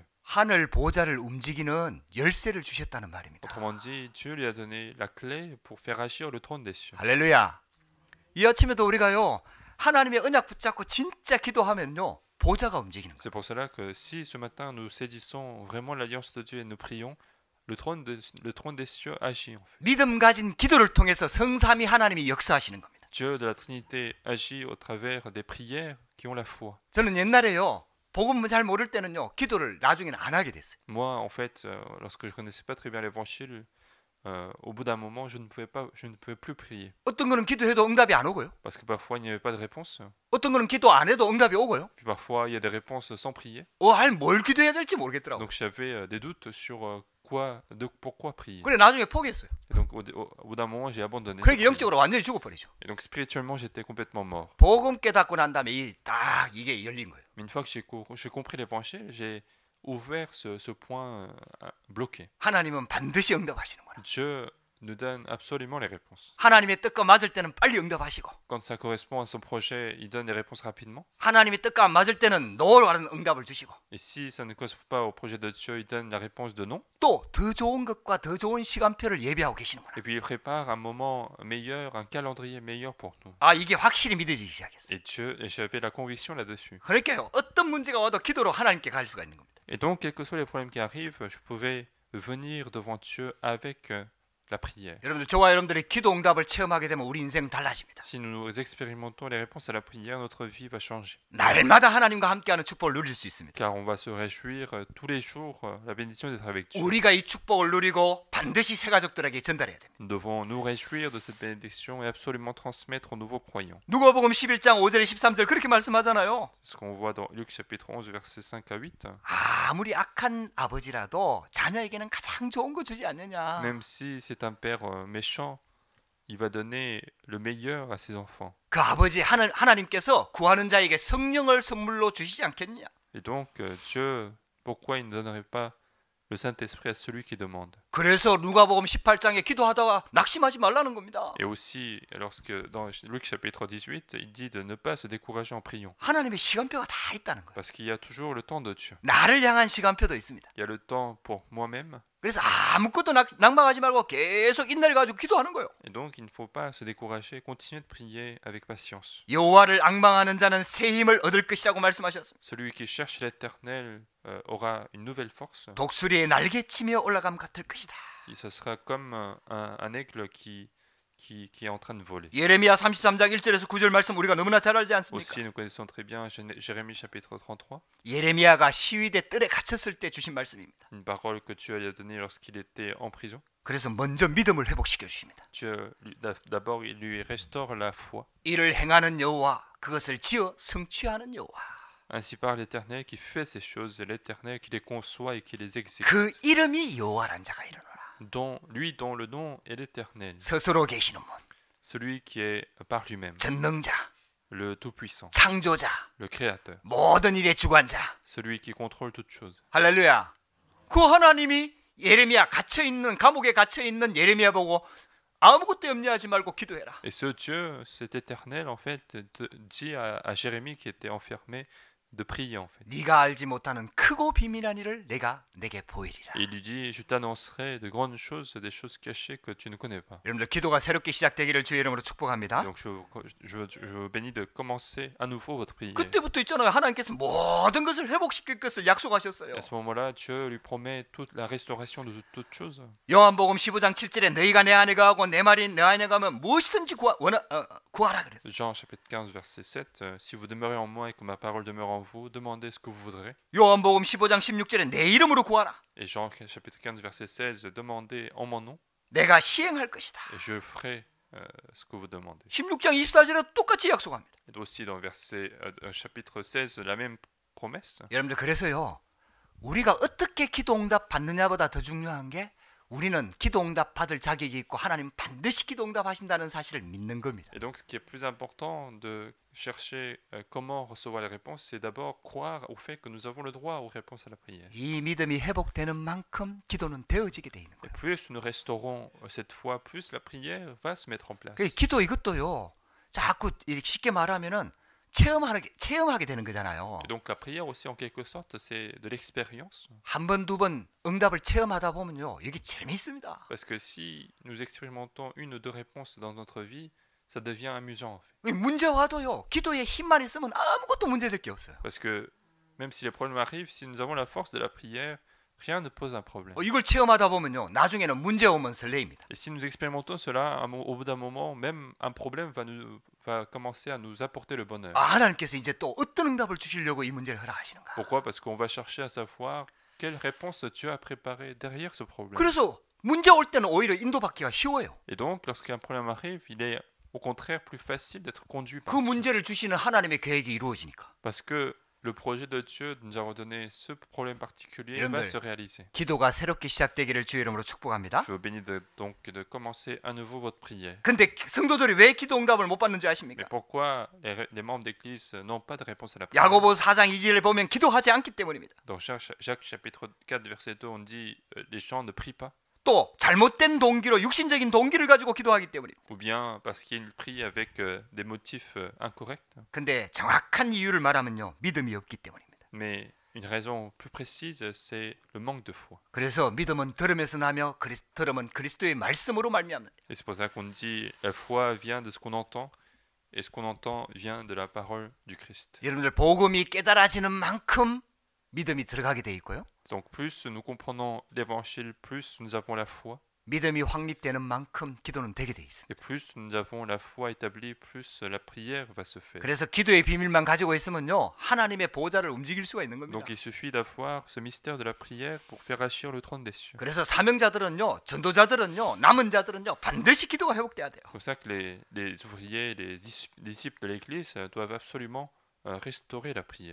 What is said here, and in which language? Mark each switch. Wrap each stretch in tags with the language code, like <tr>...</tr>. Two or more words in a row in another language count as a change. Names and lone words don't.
<ko>하늘 보좌를 움직이는 열쇠를 주셨다는 말입니다.</ko> <fr>Autrement dit, Dieu lui a donné la clé pour faire agir le trône des cieux.</fr> <ko>할렐루야. 이 아침에도 우리가요 하나님의 언약 붙잡고 진짜 기도하면요 보좌가 움직이는 거예요.</ko> <fr>C'est pour cela que si ce matin nous saisissons vraiment l'alliance de Dieu et nous prions, le trône des cieux agit en fait.</fr> <ko>믿음 가진 기도를 통해서 성삼위 하나님이 역사하시는 겁니다.</ko> <fr>Dieu de la Trinité agit au travers des prières qui ont la foi.</fr> <ko>저는 옛날에요. 복음 잘 모를 때는요. 기도를 나중에는 안 하게 됐어요.</ko> <fr>Moi, en fait, lorsque je connaissais pas très bien l'évangile, au bout d'un moment, je ne pouvais plus prier.</fr> <ko>어떤 거는 기도해도 응답이 안 오고요.</ko> <fr>Parce que parfois, il n'y avait pas de réponse.</fr> <ko>어떤 거는 기도 안 해도 응답이 오고요.</ko> <fr>Puis parfois, il y a des réponses sans prier.</fr> <ko>뭘 기도해야 될지 모르겠더라고요.</ko> <fr>Donc j'avais des doutes sur pourquoi prier.</fr> <ko>그래 나중에 포기했어요.</ko> <fr>Et donc au bout d'un moment, j'ai abandonné.</fr> <ko>그러니까 영적으로 완전히 죽어버리죠.</ko> <fr>Et donc spirituellement, j'étais complètement mort.</fr> <ko>복음 깨닫고 난 다음에 이게 열린 거예요.</ko> <fr>Mais une fois que j'ai compris l'évangile, j'ai ouvert ce point bloqué.</fr> <ko>하나님은 반드시 응답하시는구나.</ko> <fr>Dieu nous donne absolument les réponses.</fr> <ko>하나님의 뜻과 맞을 때는 빨리 응답하시고</ko> <fr>Quand ça correspond à son projet, il donne les réponses rapidement.</fr> <ko>하나님의 뜻과 안 맞을 때는 노라는 응답을 주시고</ko> <fr>Et si ça ne correspond pas au projet de Dieu, il donne la réponse de non.</fr> <ko>또 더 좋은 것과 더 좋은 시간표를 예비하고 계시는구나.</ko> <fr>Et puis il prépare un moment meilleur, un calendrier meilleur pour nous.</fr> <ko>이게 확실히 믿어지기 시작했어요.</ko> <fr>Et j'avais la conviction là-dessus.</fr> <ko>그러니까요. 어떤 문제가 와도 기도로 하나님께 갈 수가 있는 겁니다.</ko> <fr>Et donc, quels que soient les problèmes qui arrivent, je pouvais venir devant Dieu avec la prière.</fr> <ko>여러분들 저와 여러분들이 기도 응답을 체험하게 되면 우리 인생 달라집니다.</ko> <fr>Si nous expérimentons les réponses à la prière, notre vie va changer.</fr> <ko>날마다 하나님과 함께하는 축복을 누릴 수 있습니다.</ko> <fr>Car on va se réjouir tous les jours, la bénédiction d'être avec Dieu.</fr> <ko>우리가 이 축복을 누리고 반드시 새 가족들에게 전달해야 됩니다.</ko> <fr>Nous devons nous réjouir de cette bénédiction et absolument transmettre aux nouveaux croyants.</fr> <ko>누가복음 11장 5절에 13절 그렇게 말씀하잖아요.</ko> <fr>C'est ce qu'on voit dans Luc chapitre 11 versets 5 à 8.</fr> <ko>아무리 악한 아버지라도 자녀에게는 가장 좋은 거 주지 않느냐.</ko> <fr>Même si c'est un père méchant, il va donner le meilleur à ses enfants.</fr> <ko>그 아버지 하나님께서 구하는 자에게 성령을 선물로 주시지 않겠느냐.</ko> <fr>Et donc Dieu, pourquoi il ne donnerait pas le Saint-Esprit à celui qui demande?</fr> <ko>그래서 누가복음 18장에 기도하다가 낙심하지 말라는 겁니다.</ko> <fr>Et aussi, lorsque dans Luc chapitre 18, il dit de ne pas se décourager en priant.</fr> <ko>하나님의 시간표가 다 있다는 거예요.</ko> <fr>Parce qu'il y a toujours le temps de Dieu.</fr> <ko>나를 향한 시간표도 있습니다.</ko> <fr>Il y a le temps pour moi-même.</fr> <ko>그래서 아무것도 낙망하지 말고 계속 인내를 가지고 기도하는 거예요.</ko> <fr>Et donc, il ne faut pas se décourager, continuer de prier avec patience.</fr> <ko>여호와를 앙망하는 자는 새 힘을 얻을 것이라고 말씀하셨습니다.</ko> <fr>Celui qui cherche l'Éternel aura une nouvelle force.</fr> <ko>독수리의 날개치며 올라감 같을 것이다.</ko> <fr>Et ce sera comme un aigle qui est en train de voler.</fr> <ko>예레미야 33장 1절에서 9절 말씀 우리가 너무나 잘 알지 않습니까?</ko> <fr>Aussi, nous connaissons très bien Jérémie chapitre 33.</fr> <ko>예레미야가 시위대 뜰에 갇혔을 때 주신 말씀입니다.</ko> <fr>Une parole que Dieu lui a donnée lorsqu'il était en prison.</fr> <ko>그래서 먼저 믿음을 회복시켜 주십니다.</ko> <fr>Dieu, d'abord, il lui restaure la foi.</fr> <ko>이를 행하는 여호와, 그것을 지어 성취하는 여호와.</ko> <fr>Ainsi parle l'Éternel qui fait ces choses, et l'Éternel qui les conçoit et qui les exécute.</fr> <ko>그 이름이 여호와란 자가 이르노라.</ko> <fr>Dont le nom est l'Éternel.</fr> <ko>스스로 계시는 분.</ko> <fr>Celui qui est par lui-même.</fr> <ko>전능자.</ko> <fr>Le Tout-Puissant.</fr> <ko>창조자.</ko> <fr>Le Créateur.</fr> <ko>모든 일의 주관자.</ko> <fr>Celui qui contrôle toutes choses.</fr> <ko>할렐루야. 그 하나님이 예레미야 감옥에 갇혀 있는 예레미야 보고 아무것도 염려하지 말고 기도해라.</ko> <fr>Et ce Dieu, cet Éternel, en fait, dit à Jérémie qui était enfermé de prier, en fait.</fr> <ko>네가 알지 못하는 크고 비밀한 일을 내가 내게 보이리라.</ko> <fr>Et il lui dit, je t'annoncerai de grandes choses, des choses cachées que tu ne connais pas.</fr> <ko>여러분들 기도가 새롭게 시작되기를 주의 이름으로 축복합니다.</ko> <fr>Donc je vous bénis de commencer à nouveau votre prière.</fr> <ko>그때부터 있잖아요. 하나님께서 모든 것을 회복시킬 것을 약속하셨어요.</ko> <fr>À ce moment-là, Dieu lui promet toute la restauration de toutes choses.</fr> <ko>요한복음 15장 7절에 너희가 내 안에 거하고 내 말이 내 안에 가면 무엇이든지 구하라 그랬어요.</ko> <fr>Jean chapitre 15 verset 7, si vous demeurez en moi et que ma parole demeure en vous, demandez ce que vous voudrez.</fr> <ko>요한복음 15장 16절에 내 이름으로 구하라.</ko> <fr>Et Jean chapitre 15 verset 16, demandez en mon nom.</fr> <ko>내가 시행할 것이다.</ko> <fr>Et je ferai ce que vous demandez.</fr> <ko>16장 24절에 똑같이 약속합니다.</ko> <fr>Et aussi dans verset chapitre 16 la même promesse.</fr> <ko>여러분들 그래서요. 우리가 어떻게 기도 응답 받느냐보다 더 중요한 게 우리는 기도 응답 받을 자격이 있고 하나님 반드시 기도 응답 하신다는 사실을 믿는 겁니다.</ko> <fr>Et donc ce qui est plus important de chercher comment recevoir les réponses, c'est d'abord croire au fait que nous avons le droit aux réponses à la prière.</fr> <ko>이 믿음이 회복되는 만큼 기도는 되어지게 돼 있는</ko> <fr>Et</fr> <ko>거예요.</ko> <fr>plus nous restaurons cette foi, plus la prière va se mettre en place.</fr> <ko>그 기도 이것도요. 자꾸 쉽게 말하면은 체험하게 되는 거잖아요.</ko> <fr>Et donc la prière aussi en quelque sorte c'est de l'expérience.</fr> <ko>한 번, 두 번 응답을 체험하다 보면요. 이게 재미있습니다.</ko> <fr>Parce que si nous expérimentons une ou deux réponses dans notre vie, ça devient amusant en fait.</fr> <ko>문제 와도요. 기도에 힘만 있으면 아무것도 문제될 게 없어요.</ko> <fr>Parce que même si les problèmes arrivent, si nous avons la force de la prière, rien ne pose un problème.</fr> <ko>이걸 체험하다 보면요, 나중에는 문제 오면 설레입니다.</ko> <fr>Et si nous expérimentons cela, au bout d'un moment, même un problème va commencer à nous apporter le bonheur.</fr> <ko>하나님께서 이제 또 어떤 응답을 주시려고 이 문제를 허락하시는가?</ko> <fr>Pourquoi? Parce qu'on va chercher à savoir quelle réponse Dieu a préparée derrière ce problème.</fr> <ko>그래서 문제 올 때는 오히려 인도받기가 쉬워요.</ko> <fr>Et donc, lorsqu'un problème arrive, il est au contraire plus facile d'être conduit par</fr> <ko>그</ko> <fr>Dieu.</fr> <ko>문제를 주시는 하나님의 계획이 이루어지니까.</ko> <fr>Parce que le projet de Dieu de nous avoir donné ce problème particulier va se réaliser.</fr> <ko>기도가 새롭게 시작되기를 주의 이름으로 축복합니다.</ko> <fr>Je vous bénis donc de commencer à nouveau votre prière.</fr> <ko>근데 성도들이 왜 기도 응답을 못 받는 줄</ko> <fr>Mais</fr> <ko>아십니까?</ko> <fr>pourquoi les membres d'église n'ont pas de réponse à la prière?</fr> <ko>야고보 4장 2절을 보면 기도하지 않기 때문입니다.</ko> <fr>Dans Jacques chapitre 4 verset 2, on dit les gens ne prient pas.</fr> <ko>또 잘못된 동기로 육신적인 동기를 가지고 기도하기 때문입니다.</ko> <fr>Ou bien parce qu'ils prient avec des motifs incorrects.</fr> <ko>근데 정확한 이유를 말하면요, 믿음이 없기 때문입니다.</ko> <fr>Mais une raison plus précise, c'est le manque de foi.</fr> <ko>그래서 믿음은 들음에서 나며 들음은 그리스도의 말씀으로 말미암는.</ko> <fr>Et c'est pour ça qu'on dit la foi vient de ce qu'on entend et ce qu'on entend vient de la parole du Christ.</fr> <ko>여러분들 복음이 깨달아지는 만큼 믿음이 들어가게 돼 있고요.</ko> <fr>Donc plus nous comprenons l'évangile, plus nous avons la foi.</fr> <ko>믿음이 확립되는 만큼 기도는 되게 돼 있어요.</ko> <fr>Et plus nous avons la foi établie, plus la prière va se faire.</fr> <ko>그래서 기도의 비밀만 가지고 있으면요, 하나님의 보좌를 움직일 수가 있는 겁니다.</ko> <fr>Donc il suffit d'avoir ce mystère de la prière pour faire agir le trône des cieux.</fr> <ko>그래서 사명자들은요, 전도자들은요, 남은 자들은요, 반드시 기도가 회복돼야 돼요.</ko> <fr>C'est pour ça que les ouvriers, les disciples de l'Église doivent absolument restaurer la prière.</fr>